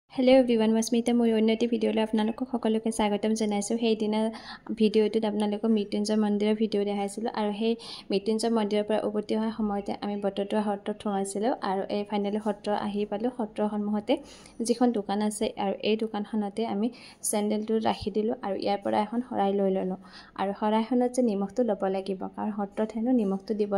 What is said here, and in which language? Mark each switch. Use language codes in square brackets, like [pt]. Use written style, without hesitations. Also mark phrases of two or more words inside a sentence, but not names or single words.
[en] Hello everyone, [as] Masmita মই অন্নতি ভিডিঅ'লৈ আপোনালোক সকলোকে স্বাগতম জনাইছো। সেই দিনা ভিডিওটোত আপোনালোকক মৃত্যুঞ্জয় মন্দিৰৰ ভিডিও দেখাইছিলো আৰু সেই মৃত্যুঞ্জয় মন্দিৰৰ পৰা উভতি অহা সময়তে আমি বটদ্ৰৱা সত্ৰত সোমাইছিলো আৰু এই ফাইনেলি সত্ৰ আহি পালো। সত্ৰৰ সন্মুখতে যিখন দোকান আছে আৰু এই দোকানখনতে আমি চেন্ডেলটো ৰাখি দিলো আৰু ইয়াৰ পৰা এখন শৰাই লৈ ললো আৰু শৰাইখনত যে নিমখটো ল'ব লাগিব কাৰণ সত্ৰত হেনো নিমখটো দিব